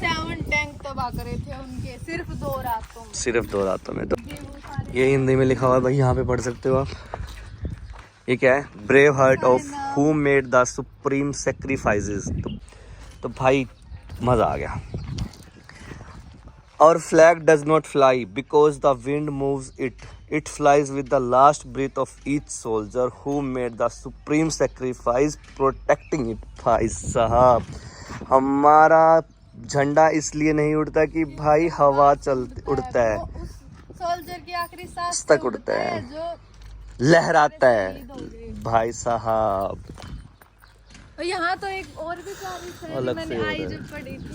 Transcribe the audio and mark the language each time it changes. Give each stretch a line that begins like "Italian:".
Hindi: 27 tank तबाह करे थे उनके सिर्फ 2 रातों में। सिर्फ 2 रातों में। तो ये हिंदी में लिखा हुआ है भाई, यहाँ पे पढ़ सकते हो आप। ये क्या है,
English: Brave heart of who made the supreme sacrifices.
Hindi: तो भाई मज़ा आ गया।
English: Our flag does not fly because the wind moves it. It flies with the last breath of each soldier who made the supreme sacrifice protecting it.
Hindi: भाई साहब हमारा झंडा इसलिए नहीं उड़ता कि भाई हवा उड़ता है, सोल्जर की आखिरी सांस तक उड़ता है, जो लहराता है शहीद हो गए। भाई साहब। और यहाँ तो एक और भी तारीफ है जो मैंने आई जब पढ़ी थी।